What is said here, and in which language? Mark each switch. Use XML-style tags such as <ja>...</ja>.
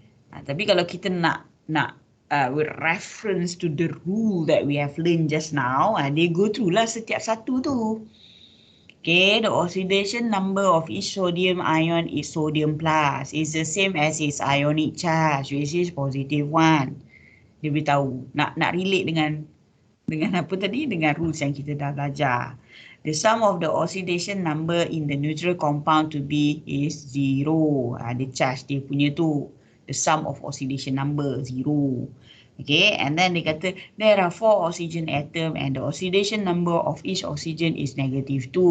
<ms>Tapi kalau kita nak</ms> <en>with reference to the rule that we have learned just now, they go through</en> <ms>lah setiap satu tu.</ms> <en>Okay, the oxidation number of each sodium ion is sodium plus. It's the same as its ionic charge, which is positive 1.</en> <ms>Dia beritahu, nak relate dengan apa tadi, dengan rules yang kita dah belajar.</ms> <en>The sum of the oxidation number in the neutral compound to be is 0. The charge</en> <ms>dia punya tu</ms> <en>the sum of oxidation number, 0. Okay, and then they kata, there are 4 oxygen atom and the oxidation number of each oxygen is -2.</en>